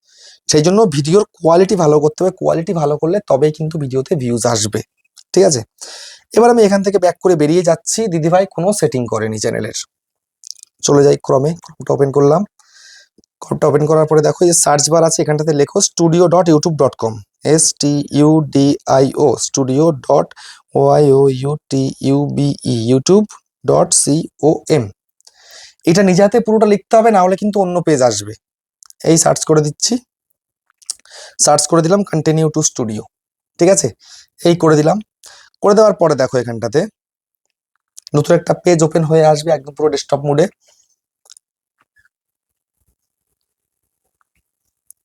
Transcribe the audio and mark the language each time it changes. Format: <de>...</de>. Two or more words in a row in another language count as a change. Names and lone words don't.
<bn>সেই জন্য ভিডিওর কোয়ালিটি ভালো করতে হবে, কোয়ালিটি ভালো করলে তবেই কিন্তু ভিডিওতে ভিউজ আসবে। ঠিক আছে, এবার আমি এখান থেকে ব্যাক করে বেরিয়ে যাচ্ছি। দিদিভাই কোনো সেটিং করেনি চ্যানেলের, চলে যাই ক্রমে, ক্রমটা ওপেন করলাম। ক্রমটা ওপেন করার পরে দেখো এই</bn> <en>search bar</en> <bn>আছে, এখানটাতে লেখো studio.youtube.com, STUDIO studio.youtube youtube.com। এটা নিজে হাতে পুরোটা লিখতে হবে, না হলে কিন্তু অন্য পেজ আসবে। এই সার্চ করে দিচ্ছি, সার্চ করে দিলাম</bn> <en>continue to studio.</en> <bn>ঠিক আছে, এই করে দিলাম। করে দেওয়ার পরে দেখো এখানটাতে নতুন একটা পেজ ওপেন হয়ে আসবে, একদম পুরো</bn> <en>desktop mode.</en>